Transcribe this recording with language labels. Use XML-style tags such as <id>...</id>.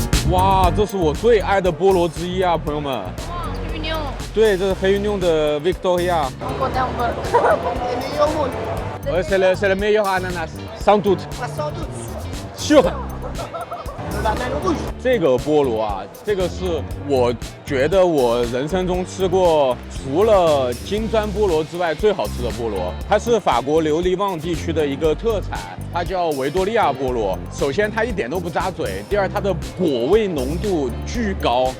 <zh>哇，这是我最爱的菠萝之一啊，朋友们！黑牛。对，这是黑牛的 Victoria。</zh> <fr>C'est le meilleur ananas, sans doute. Sûr.</fr> <zh>这个菠萝啊，这个是我觉得我人生中吃过除了金砖菠萝之外最好吃的菠萝。它是法国留利旺地区的一个特产，它叫维多利亚菠萝。首先它一点都不扎嘴，第二它的果味浓度巨高。</zh>